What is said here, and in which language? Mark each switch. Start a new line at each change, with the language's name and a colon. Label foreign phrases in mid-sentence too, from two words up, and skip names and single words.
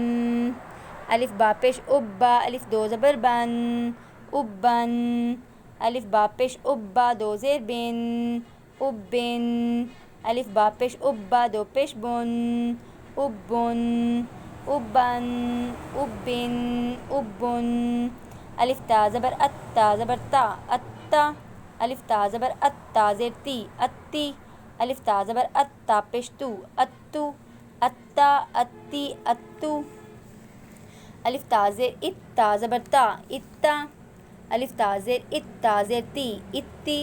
Urdu: الف با پیش اب، با الف دو زبر بن، ابن۔ الف با پیش اب، با دو زیر بن، ابن۔ الف با پیش اب، با دو پیش بن، ابن، ابن، ابن، ابن۔ الف تا زبر ات، تا زبر تا، اتا۔ الف تا زبر ات، تا زیر تی، اتی۔ الف تا زبر ات، تا پیش تو، اتو، اتا، اتی، اتو۔ الف تا زیر ات، تا زبر تا، اتا۔ الف تا زیر ات، تا زیر تی، اتی۔